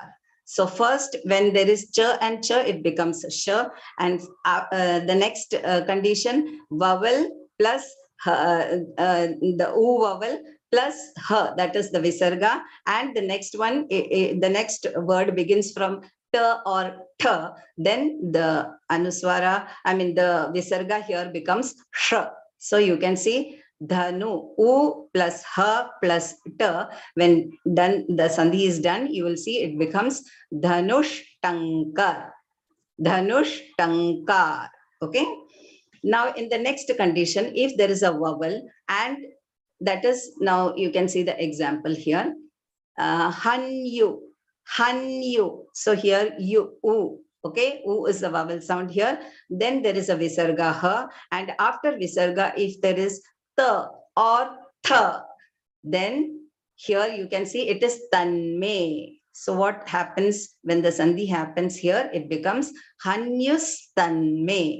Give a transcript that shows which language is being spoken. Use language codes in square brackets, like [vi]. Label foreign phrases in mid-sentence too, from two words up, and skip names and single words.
[en] So first, when there is cha and cha, it becomes sha, and the next condition, vowel plus the u vowel plus ha, that is the visarga, and the next one, the next word begins from ta or tha, then the anuswara, I mean the visarga here becomes sh. So you can see dhanu, u plus ha plus ta. When done, the sandhi is done, you will see it becomes [sa] dhanush tankar. Dhanush tankar. Okay. [en] Now in the next condition, if there is a vowel, and that is, now you can see the example here. Hanyu, hanyu. So here you, u. Okay, u is the vowel sound here. Then there is a visarga ha, and after visarga, if there is ta or tha, then here you can see it is tanme. So what happens when the sandhi happens here? It becomes [sa] hanyus tanme.